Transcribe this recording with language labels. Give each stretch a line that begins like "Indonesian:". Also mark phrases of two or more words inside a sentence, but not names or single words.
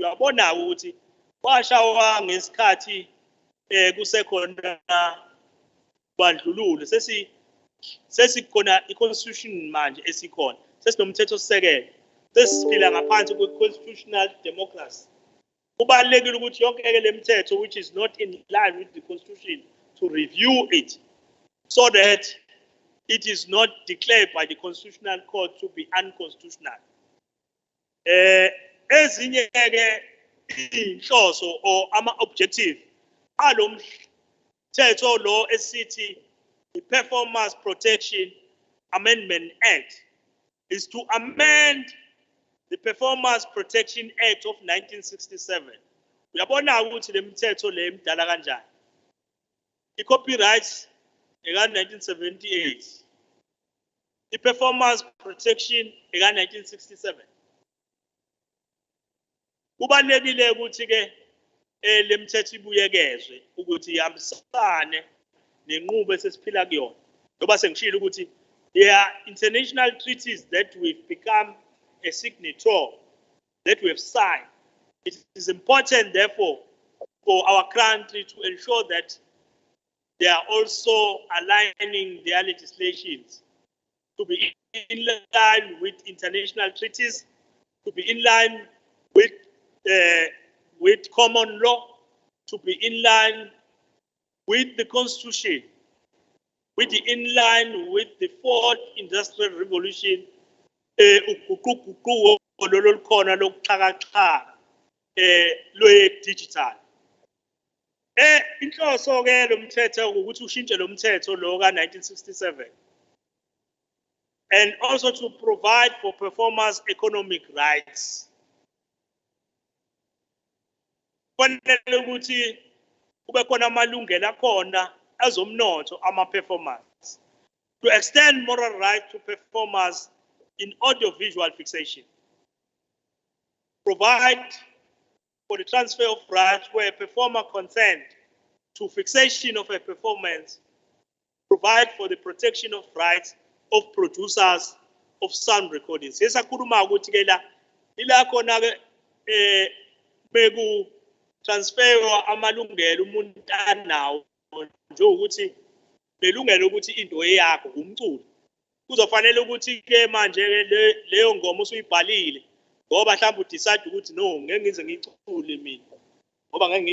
Zulu: Uyabona ukuthi washawa ngesikhathi kusekhona bandlululo sesikhona i-constitution manje esikhona sesinomthetho sisekelo sesiphila ngaphansi kwe-
English: constitutional democracy.
Zulu: Kubalulekile ukuthi yonke le mithetho
English: which is not in line with the constitution to review it so that it is not declared by the Constitutional Court to be unconstitutional.
Zulu: Ezinye ke inhloso or ama-objective alo mthetho lo esithi
English: the Perfomers Protection Amendment Act is to amend the Perfomers Protection Act of 1967.
Zulu: Uyabona ukuthi le mithetho le imdala kanjani. I-copyright eka-1978. I-Perfomers Protection eka-1967. Kubalulekile ukuthi ke le mithetho ibuyekezwe ukuthi ihambisane nenqubo esesiphila kuyona. Ngoba sengishilo ukuthi
English: there are international treaties that we've become a signature, that we have signed. It is important, therefore, for our country to ensure that they are also aligning their legislations to be in line with international treaties, to be in line with common law, to be in line with the Constitution, with the in line with the fourth industrial revolution, digital.
Zulu: Inhloso ke lo mthetho ukuthi ushintshe lo mthetho lo ka-1967
English: and also to provide for performers' economic rights.
Zulu: Kufanele ukuthi kube khona amalungelo akhona azomnotho ama-performers.
English: To extend moral rights to performers in audiovisual fixation. Provide for the transfer of rights where a performer consent to fixation of a performance. Provide for the protection of rights of producers of sound recordings.
Zulu: Yesakhuluma ukuthi ke la ila khona ke beku transfer amalungelo umuntu anawo nje ukuthi belungelo ukuthi into yakho umculo kuzofanele ukuthi ke manje leyo ngoma usuyibhalile ngoba mhlawumbe udecide ukuthi no ngeke ngize ngicule mina ngoba ngeke